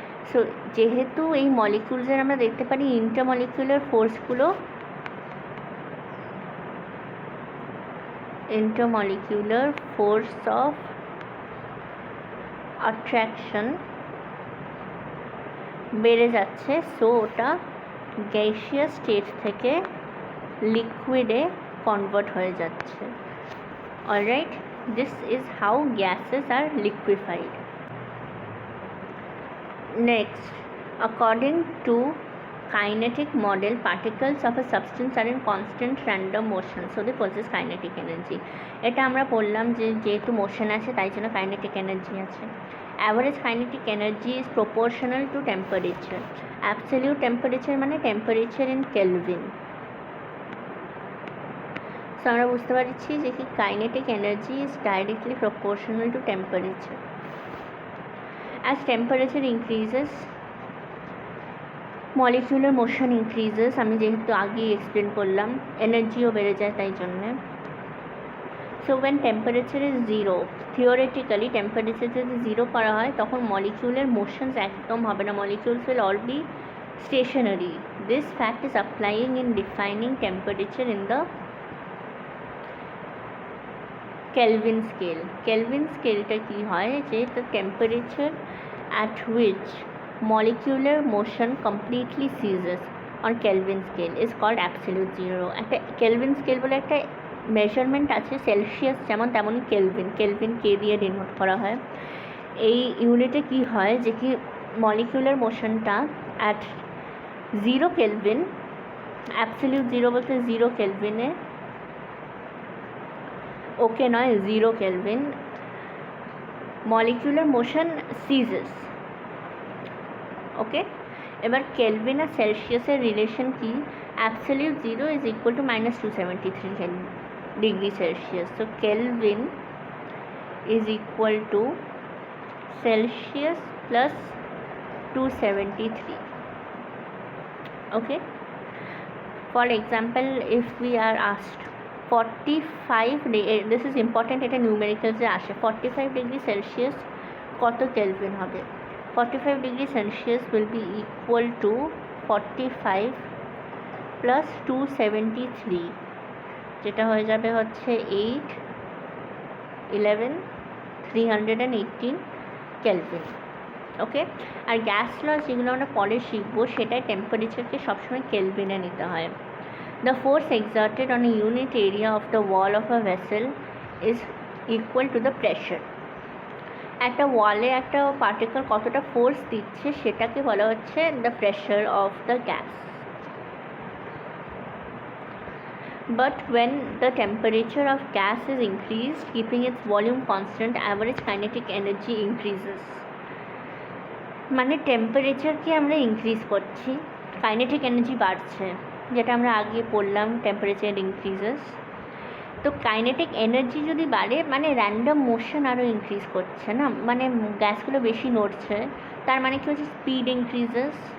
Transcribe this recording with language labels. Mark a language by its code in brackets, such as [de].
[bn] So যেহেতু এই মলিকিউলসের আমরা দেখতে পারি intermolecular ফোর্সগুলো, intermolecular force of attraction বেড়ে যাচ্ছে, সো ওটা গ্যাসিয়াস স্টেট থেকে লিকুইডে কনভার্ট হয়ে যাচ্ছে। [en] Alright, this is how gases are liquefied. Next, according to kinetic model, particles of a substance are in constant random motion, so they possess kinetic energy. [bn] এটা আমরা বললাম যে যেহেতু মোশন আছে তাই জন্য কাইনেটিক এনার্জি আছে। [en] Average kinetic energy is proportional to temperature. Absolute temperature মানে temperature in kelvin. [bn] সো আমরা বুঝতে পারছি যে কি [en] Kinetic energy is directly proportional to temperature. As temperature increases, molecular motion increases, [bn] আমি যেহেতু আগেই এক্সপ্লেন করলাম, এনার্জিও বেড়ে যায় তাই জন্যে। [en] so when temperature is 0, theoretically temperature [bn] যদি 0 করা হয় তখন [en] molecular motions [bn] একদম হবে না, [en] molecules will all be stationary. This fact is applying in defining temperature in the Kelvin scale. [bn] Kelvin স্কেলটা কী হয়, যে [en] The temperature at which molecular motion completely ceases on Kelvin scale is called absolute zero. [bn] একটা kelvin scale বলে একটা measurement আছে, Celsius যেমন তেমনই kelvin কে দিয়ে denote করা হয়। এই ইউনিটে কি হয়, যে কি molecular মোশনটা at 0 kelvin, absolute zero বলতে 0 কেলভিনে, ওকে নয় 0 কেলভিন, মলিকুলার মোশন সিজেস। ওকে, এবার কেলভিন আর সেলসিয়াসের রিলেশন কি, [en] Absolute zero is equal to -273 degree Celsius. তো Kelvin is equal to Celsius plus 273. Okay, for example, if we are asked 45 this is important, [bn] এটা নিউমেরিক্যালসে আসে, 45 degree Celsius কত kelvin হবে? [en] 45 degree Celsius will be equal to 45 plus 273, [bn] যেটা হয়ে যাবে হচ্ছে [en] 8 11 318 kelvin. [bn] ওকে, আর gas loss যেগুলো আমরা পরে শিখবো, সেটাই টেম্পারেচারকে সবসময় কেলভিনে নিতে হয়। [en] The force exerted on a unit area of the wall of a vessel is equal to the pressure. [bn] একটা ওয়ালে একটা পার্টিকেল কতটা ফোর্স দিচ্ছে সেটাকে বলা হচ্ছে [en] The pressure of the gas. But when the temperature of gas is increased, keeping its volume constant, average kinetic energy increases. [bn] মানে টেম্পারেচারকে আমরা ইনক্রিজ করছি, কাইনেটিক এনার্জি বাড়ছে, যেটা আমরা আগে পড়লাম, টেম্পারেচার ইনক্রিজেস। তো কাইনেটিক এনার্জি যদি বাড়ে মানে র্যান্ডম মোশন আরও ইনক্রিজ করছে না, মানে গ্যাসগুলো বেশি নড়ছে, তার মানে কি হচ্ছে, স্পিড ইনক্রিজেস।